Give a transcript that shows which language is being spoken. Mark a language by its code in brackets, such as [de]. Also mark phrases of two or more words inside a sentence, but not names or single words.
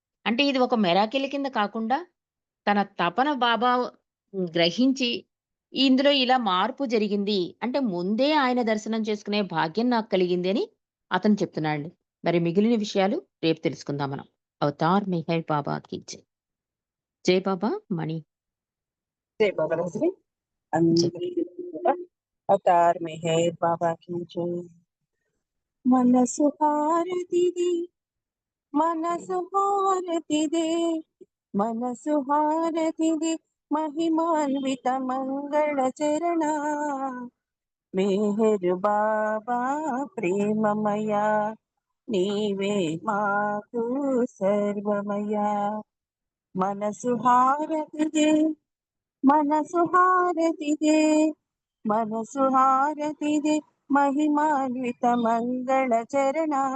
[te] అంటే ఇది ఒక మిరాకిల్ కింద కాకుండా తన తపన బాబా గ్రహించి ఇందులో ఇలా మార్పు జరిగింది. అంటే ముందే ఆయన దర్శనం చేసుకునే భాగ్యం నాకు కలిగింది అని అతను చెప్తున్నాడండి. మరి మిగిలిన విషయాలు రేపు తెలుసుకుందాం మనం. అవతార్ మెహర్ బాబాకి జై. జై బాబా మణి. [hi] जय बाबा रजनी [te] జై. అందరికీ కూడా అవతార్ మెహర్ బాబా [hi] की जय [te] మనసు హారతిది మనసు హారతిదే మనసు హారతిది మహిమాన్విత మంగళ చరణ మెహర్ బాబా ప్రేమమయ నీవే మాకు సర్వమయ మనసు హారతిదే మనసు హారతిదే మనసు హారతిదే మహిమాన్విత మంగళ చరణ